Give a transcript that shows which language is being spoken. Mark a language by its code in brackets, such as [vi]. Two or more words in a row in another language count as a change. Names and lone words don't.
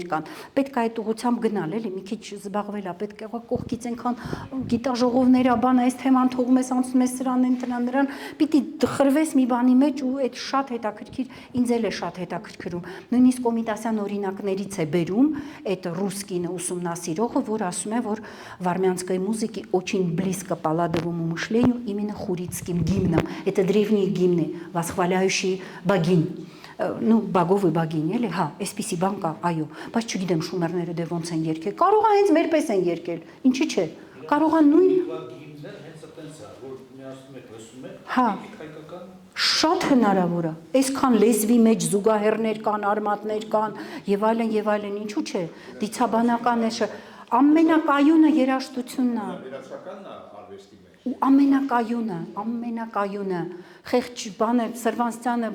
[hy] կան։ Պետք է այդ ուղղությամբ գնալ, էլի մի քիչ զբաղվել է, պետք է կողքից այնքան գիտաժողովներ, բան, այս թեման թողում ես, անցնում ես սրան, նրան, պիտի խրվես մի բանի մեջ ու այդ շատ հետաքրքիր, ինձ էլ է շատ հետաքրքրում։ Նույնիսկ Կոմիտասյան օրինակներից է բերում այդ ռուսկինը ուսումնասիրողը, որ ասում է, որ [ru] в армянской музыке очень близко по ладовому мышлению именно хуритским гимном. Это древние гимны, восхваляющие богинь. Ну, богов и богинь, [hy] էլի, հա, այսպիսի բան կա, այո, բայց չգիտեմ շումերները դե ոնց են երգել, կարող է հենց մերպես են երգել, ինչի՞ չէ, կարող է նույն հա, շատ հնարավոր է, այսքան լեզվի մեջ զուգահեռներ կան, արմատներ կան, եւ այլն, ինչու՞ չէ, դիցաբանական է, ամենակայունը երաժշտությունն է։ ու ամենակայունը խեղճ բանը Սրվանցյանը